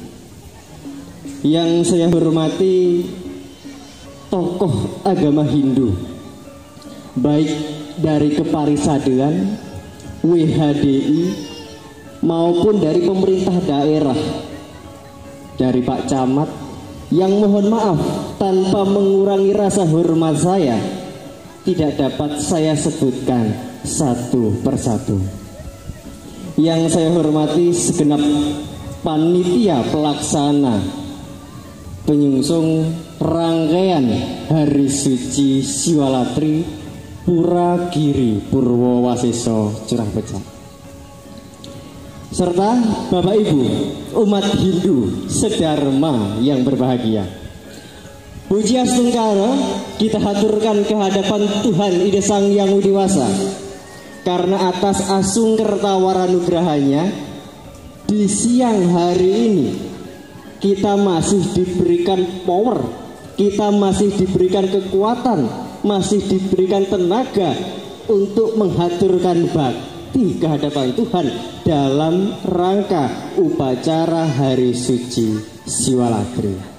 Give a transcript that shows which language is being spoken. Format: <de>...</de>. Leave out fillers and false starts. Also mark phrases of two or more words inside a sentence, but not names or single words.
<id>Yang saya hormati tokoh agama Hindu, baik dari Keparisadean, WHDI, maupun dari pemerintah daerah, dari Pak Camat, yang mohon maaf tanpa mengurangi rasa hormat saya tidak dapat saya sebutkan satu persatu. Yang saya hormati segenap panitia pelaksana penyungsung rangkaian Hari Suci Siwalatri Pura Giri Purwowasesa Curah Pecah, serta Bapak Ibu umat Hindu sedharma yang berbahagia. Puji astungkara kita haturkan kehadapan Tuhan Ida Sang Yang Widiwasa, karena atas asungkertawaranugrahanya di siang hari ini kita masih diberikan power, kita masih diberikan kekuatan, masih diberikan tenaga untuk menghaturkan bakti kehadapan Tuhan dalam rangka upacara Hari Suci Siwalatri.</id>